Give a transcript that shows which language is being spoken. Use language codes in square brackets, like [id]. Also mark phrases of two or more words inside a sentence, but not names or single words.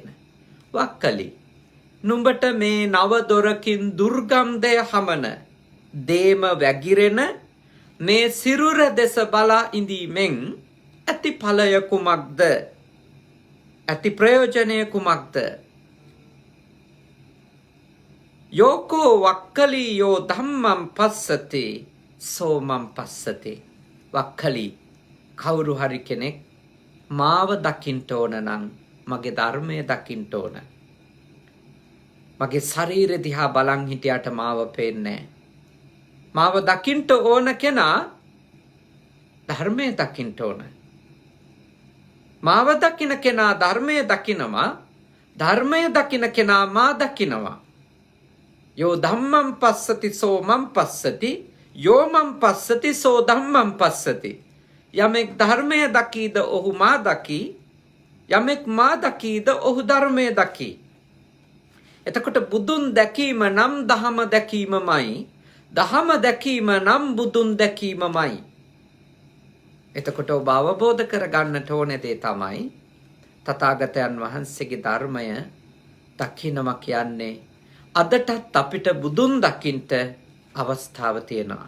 [si] වක්කලි නුඹට මේ නව දොරකින් දුර්ගන්ධය හමන දේම වැගිරෙන මේ සිරුර දෙස බලා ඉඳීමෙන් ඇති ඵලය කුමක්ද? ඇති ප්‍රයෝජනය කුමක්ද? [pi] යෝකෝ වක්කලී යෝ ධම්මං පස්සති සෝමං පස්සති. [si] වක්කලී කවුරු හරි කෙනෙක් මාව දකින්න ඕන නම් මගේ ධර්මය දකින්න ඕන. මගේ ශරීරය දිහා බලන් හිටියට මාව පේන්නේ නැහැ. මාව දකින්න ඕන කෙනා ධර්මය දකින්න ඕන. මාව දකින කෙනා ධර්මය දකිනවා. ධර්මය දකින කෙනා මා දකිනවා. [pi] යෝ ධම්මං පස්සති සෝ මං පස්සති යෝ මං පස්සති සෝ ධම්මං පස්සති. [si] යමෙක් ධර්මය දකීද ඔහු මා දකී. යමෙක් මා දකීද ඔහු ධර්මය දකී. එතකොට බුදුන් දැකීම නම් දහම දැකීමමයි. දහම දැකීම නම් බුදුන් දැකීමමයි. එතකොට ඔබ අවබෝධ කරගන්නට ඕනේ දේ තමයි තථාගතයන් වහන්සේගේ ධර්මය දකින්නම කියන්නේ අදටත් අපිට බුදුන් දකින්න අවස්ථාව තියෙනවා.